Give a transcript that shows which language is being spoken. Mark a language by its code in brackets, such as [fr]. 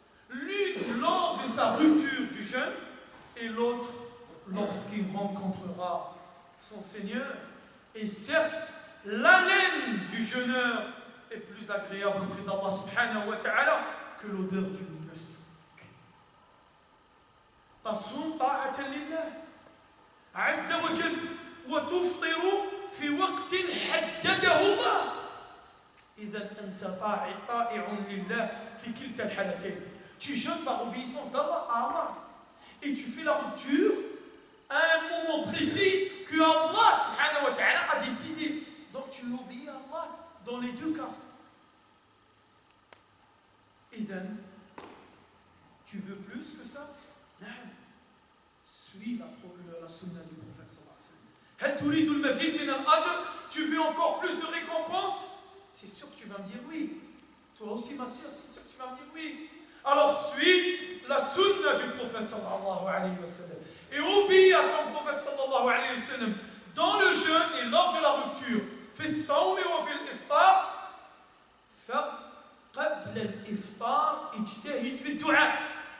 [fr] L'une lors de sa rupture du jeûne et l'autre lorsqu'il rencontrera son Seigneur. Et certes, l'haleine du jeûneur est plus agréable auprès d'Allah subhanahu wa ta'ala que l'odeur du musk. [ar] تصوم طاعة لله عز وجل وتفطر في وقت حدده الله. إذا أنت طائع لله في كلتا الحالتين. [fr] Tu jeûnes par obéissance d'Allah à Allah et tu fais la rupture à un moment précis que Allah subhanahu wa ta'ala a décidé. Donc tu obéis à Allah dans les deux cas. [ar] إذا [fr] tu veux plus que ça? [ar] نعم. [fr] Suis la sunna du prophète sallallahu alayhi wa sallam. [ar] هل تريد المزيد من الأجر? [fr] Tu veux encore plus de récompense? C'est sûr que tu vas me dire oui. Toi aussi ma soeur, c'est sûr que tu vas me dire oui. Alors suis la sunna du prophète sallallahu alayhi wa sallam et obéis à ton prophète sallallahu alayhi wa sallam dans le jeûne et lors de la rupture. [ar] في الصوم وفي الإفطار. فقبل الإفطار اجتهد في الدعاء.